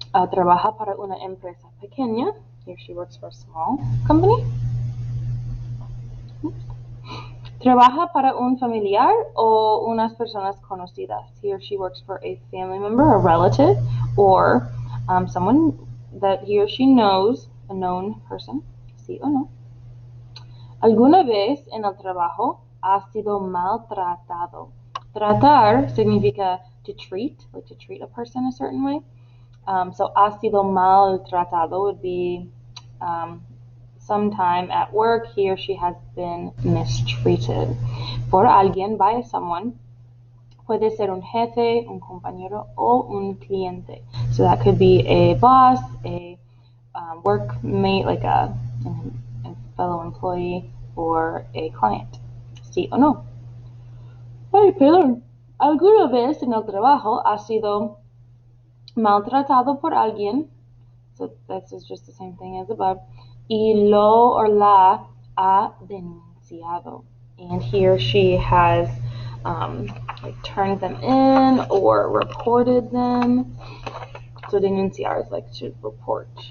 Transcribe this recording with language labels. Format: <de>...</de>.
<es>Trabaja para una empresa pequeña.</es> <en>He or she works for a small company.</en> <es>Trabaja para un familiar o unas personas conocidas.</es> <en>He or she works for a family member, a relative, or someone that he or she knows, a known person.</en> <es>¿Sí o no? ¿Alguna vez en el trabajo ha sido maltratado?</es> <en>Tratar significa to treat, like to treat a person a certain way. So ha sido maltratado would be sometime at work he or she has been mistreated.</en> <es>Por alguien, by someone. Puede ser un jefe, un compañero, o un cliente.</es> <en>So that could be a boss, a workmate, like a fellow employee, or a client.</en> <es>¿Sí o no? Ay, perdón. ¿Alguna vez en el trabajo ha sido maltratado por alguien?</es> <en>So this is just the same thing as above. Y lo or la ha denunciado. And he or she has like turned them in or reported them. So denunciar is like to report.</en>